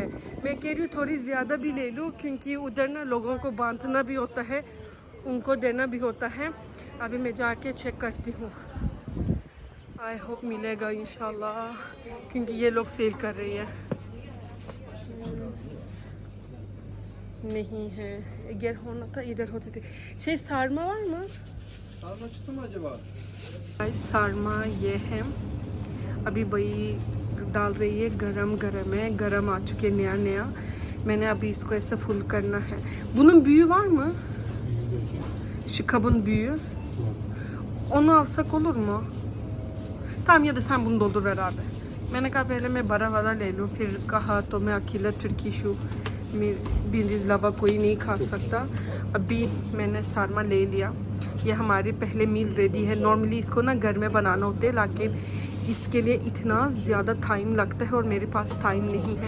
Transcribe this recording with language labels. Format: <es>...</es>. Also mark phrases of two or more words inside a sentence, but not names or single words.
<hi>मैं कह रही हूँ थोड़ी ज़्यादा भी ले लूँ, क्योंकि उधर ना लोगों को बांटना भी होता है, उनको देना भी होता है। अभी मैं जाके चेक करती हूँ,</hi> <en>I hope</en> <hi>मिलेगा इंशाल्लाह, क्योंकि ये लोग सेल कर रही है। नहीं है, अगर होना था इधर होते थे।</hi> <tr>şey sarma var mı? Sarma çıktı mı acaba?</tr> <hi>सारमा ये है, अभी वही डाल रही है। गरम गरम है, गरम आ चुके नया नया। मैंने अभी इसको ऐसे फुल करना है।</hi> <tr>Bunun büyüğü var mı? Şu kabın büyüğü. Onu alsak olur mu? Tamam, ya da sen bunu doldur ver abi.</tr> <hi>मैंने कहा पहले मैं बड़ा वाला ले लूँ, फिर कहा तो मैं अकेला तुर्किश हूँ, मेरे अलावा कोई नहीं खा सकता। अभी मैंने सारमा ले लिया। ये हमारी पहले</hi> <en>meal ready</en> <hi>है। नॉर्मली इसको ना घर में बनाना होता है, लेकिन इसके लिए इतना ज़्यादा टाइम लगता है और मेरे पास टाइम नहीं है।</hi>